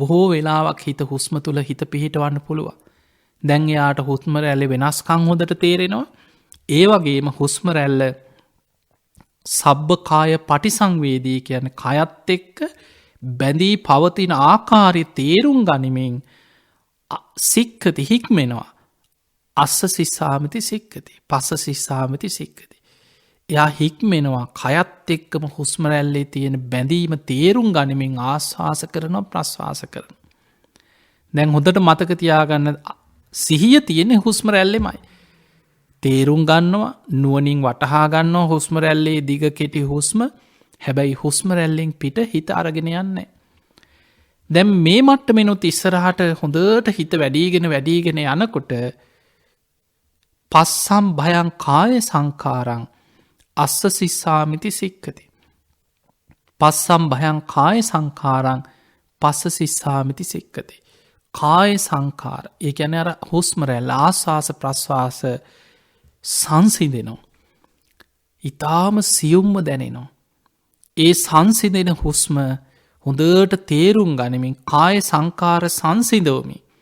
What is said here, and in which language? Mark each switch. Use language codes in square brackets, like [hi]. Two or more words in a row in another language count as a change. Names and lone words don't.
[si] බොහෝ වෙලාවක් හිත හුස්ම තුළ හිත පිහිටවන්න පුළුව. දැන් එයාට හුස්ම රැල්ල වෙනස්කං හොඳට තේරෙනවා. ඒ වගේම හුස්ම රැල්ල [pi] සබ්බකාය පටිසංවේදී [si] කියන කයත් එක්ක බැඳී පවතින ආකාරය තේරුම් ගනිමින් සික්කති හික්මෙනවා. [pi] අස්ස සිස්සාමති සික්කති පස්ස සිස්සාමති සික්කති. [si] එයා හික්මෙනවා කයත් එක්කම හුස්ම රැල්ලේ තියෙන බැඳීම තේරුම් ගනිමින් ආශ්වාස කරනවා ප්‍රශ්වාස කරන. දැන් හොඳට මතක තියාගන්න සිහිය තියෙන හුස්ම රැල්ලෙමයි. තේරුම් ගන්නවා නුවනින් වටහා ගන්නවා හුස්ම රැල්ලේ දිග කෙටි හුස්ම හැබැයි හුස්ම රැල්ලෙන් පිට හිත අරගෙන යන්නේ. දැන් මේ මට්ටමෙනුත් ඉස්සරහට හොඳට හිත වැඩීගෙන යනකොට [pi] පස්සම් භයං කාය සංකාරං අස්ස සිස්සාමිති සික්කති. පස්සම් භයං කාය සංකාරං පස්ස සිස්සාමිති සික්කති. කාය සංකාර [si] ඒ ගැන අර හුස්ම රැල්ල ආශ්වාස ප්‍රශ්වාස සංසිදෙනවා. ඉතාම සියුම්ම දැනෙනවා. ඒ සංසිදෙන හුස්ම හොඳට තේරුම් ගනිමින් [pi] කාය සංකාර [si] සංසිදවමි.